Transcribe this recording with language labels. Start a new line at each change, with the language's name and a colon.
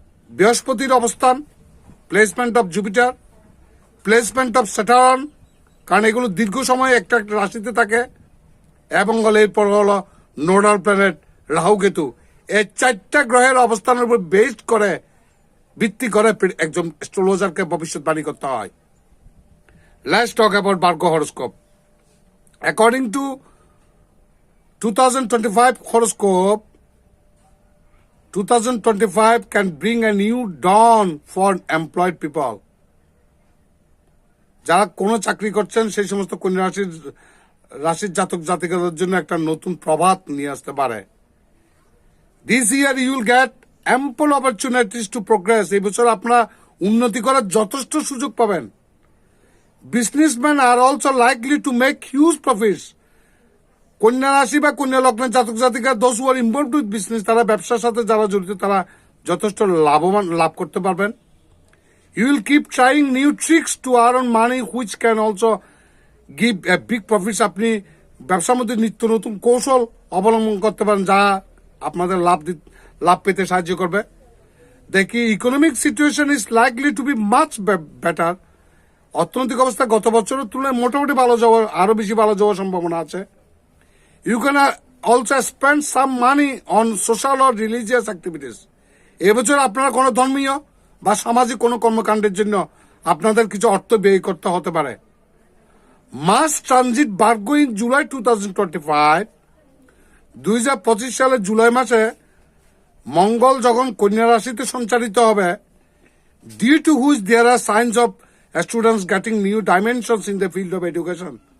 Bangla: বৃহস্পতির অবস্থান,
English: placement of Jupiter, placement of Saturn,
Bangla: কারণ এগুলো দীর্ঘ সময় একটা রাশিতে থাকে, এবং হলো এরপর হলো নোডাল প্ল্যানেট রাহু কেতু। এই 4টা গ্রহের অবস্থানের উপর বেসড করে ভিত্তি করে একজন অ্যাস্ট্রোলজারকে ভবিষ্যৎবাণী করতে হয়।
English: Let's talk about Virgo horoscope. According to 2025 horoscope, 2025 can bring a new dawn for employed people.
Bangla: যারা কোনো চাকরি করছেন সেই সমস্ত কন্যা রাশির জাতক জাতিকাদের জন্য একটা নতুন প্রভাত নিয়ে আসতে পারে।
English: This year you will get ample opportunities to progress.
Bangla: এই বছর আপনারা উন্নতি করার যথেষ্ট সুযোগ পাবেন।
English: Businessmen are also likely to make huge profits.
Bangla: কন্যা রাশি বা কন্যা লগ্নের জাতক জাতিকা
English: those who are involved with business,
Bangla: তারা ব্যবসার সাথে যারা জড়িত তারা যথেষ্ট লাভ করতে পারবেন।
English: You will keep trying new tricks to earn money which can also give a big profits.
Bangla: আপনি ব্যবসার মধ্যে নিত্য নতুন কৌশল অবলম্বন করতে পারেন যা আপনাদের লাভ পেতে সাহায্য করবে।
English: দেখি economic situation is likely to be much better.
Bangla: অর্থনৈতিক অবস্থা গত বছরের তুলনায় মোটামুটি ভালো যাওয়ার, আরো বেশি ভালো যাওয়ার সম্ভাবনা আছে।
English: You can also spend some money on social or religious activities.
Bangla: এবছর আপনারা কোনো ধর্মীয় বা সামাজিক কোনো কর্মকাণ্ডের জন্য আপনাদের কিছু অর্থ ব্যয় করতে হতে পারে।
English: Mars transit Virgo in July 2025,
Bangla: 2025 সালের জুলাই মাসে মঙ্গল যখন কন্যা রাশিতে সঞ্চারিত হবে,
English: due to which there are signs of students getting new dimensions in the field of education.